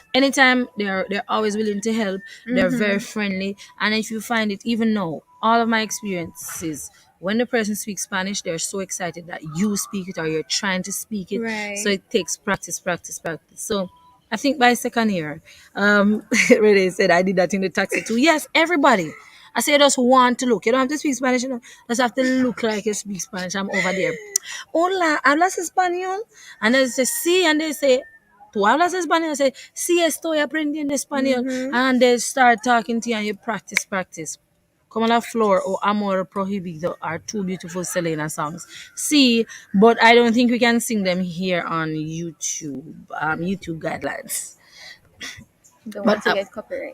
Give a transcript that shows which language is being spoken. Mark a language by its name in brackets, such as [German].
[English] anytime they're always willing to help. They're very friendly, and if you find it, even now, all of my experiences, when the person speaks Spanish, they're so excited that you speak it or you're trying to speak it. Right. So it takes practice. So I think by second year, Renee said I did that in the taxi too. Yes, everybody. I say just want to look. You don't have to speak Spanish, you know. Just have to look like you speak Spanish. I'm over there. [Spanish] Hola, ¿hablas español? [English] And they say, sí, and they say, [Spanish] ¿tú hablas español? [English] I say, [Spanish] sí, estoy aprendiendo español. [English] And they start talking to you and you practice. Como la Flor or Amor Prohibido are two beautiful Selena songs. See, but I don't think we can sing them here on YouTube. YouTube guidelines. Don't But want to get copyrighted.